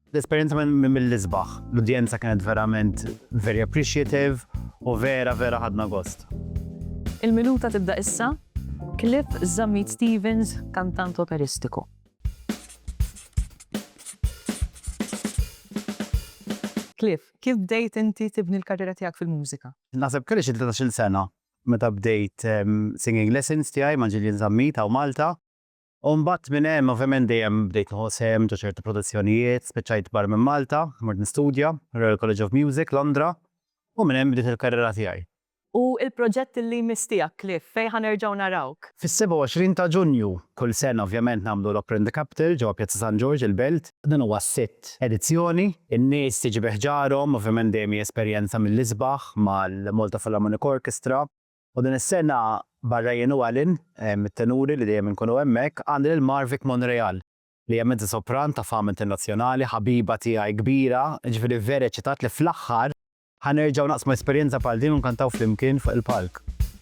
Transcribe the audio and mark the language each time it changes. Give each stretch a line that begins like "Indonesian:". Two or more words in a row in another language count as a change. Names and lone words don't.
Maltese: L-esperienza mill-isbaħ. L-udjenza kienet verament
English: very appreciative
Maltese: u vera ħadna gost. Il-minuta tibda issa, Cliff Zammit Stevens, kantant operistiku. Cliff, kif bdejt inti tibni l-karriera tiegħek fil-mużika? Naħseb kelli xi 13 sena meta bdejt
English: singing lessons
Maltese: tiegħi ma' Ġilien Zammit u Malta. U mbagħad minn hemm ovvjament dejjem bdejt nħossem ġo ċertu produzzjonijiet, spiċċajt barra minn Malta, mort nistudja, Royal College of Music, Londra, u minn hemm bdiet il-karriera tiegħi. U il-proġett li mistijak, Cliff, fej ħanerġaw narawk? Fis-27 ta' Ġunju, kull sena ovvjament nagħmlu l-Opera in the Capital ġewwa Pjazza San George il-Belt. Dan huwa sitt edizzjoni. In-nies tiġi beħġarhom, ovvjament dejjem esperjenza mill-isbaħ mal-Malta Philharmonic Orchestra. U din is-sena barra jien u għalin, mit-tenuri li dejjem inkunu hemmhekk, għandi lil Marvik Monreal li hija mezza sopran ta' fama internazzjonali, ħabiba tiegħi kbira, ġifieri vera ċitat li fl-aħħar ħanerġgħu naqsmu esperjenza bħal din u nkantaw flimkien fuq il-palk.